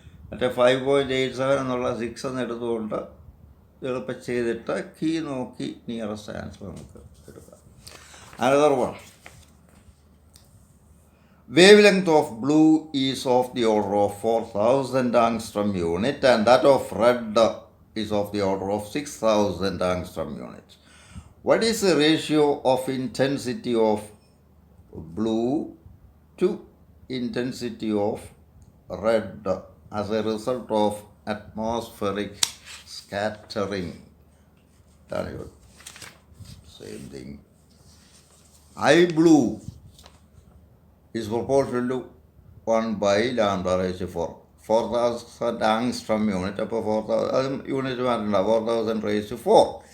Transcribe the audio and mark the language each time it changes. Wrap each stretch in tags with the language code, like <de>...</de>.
<ml>മറ്റേ 5.87 എന്നുള്ള 6 എന്ന് എടുത്തുകൊണ്ട് എളുപ്പം ചെയ്തിട്ട് കീ നോക്കി നിയറസ്റ്റ് ആൻസർ നമുക്ക് എടുക്കാം.</ml> <en>Another one. Wavelength of blue is of the order of 4000 angstrom unit and that of red is of the order of 6000 angstrom unit. What is the ratio of intensity of blue to intensity of red as a result of atmospheric scattering? Same thing. I blue is proportional to 1 by lambda raised to 4. 4000 angstrom unit.</en> <ml>അപ്പോൾ 4000 unit മാറ്റണ്ട,</ml> <en>4000 raised to 4.</en>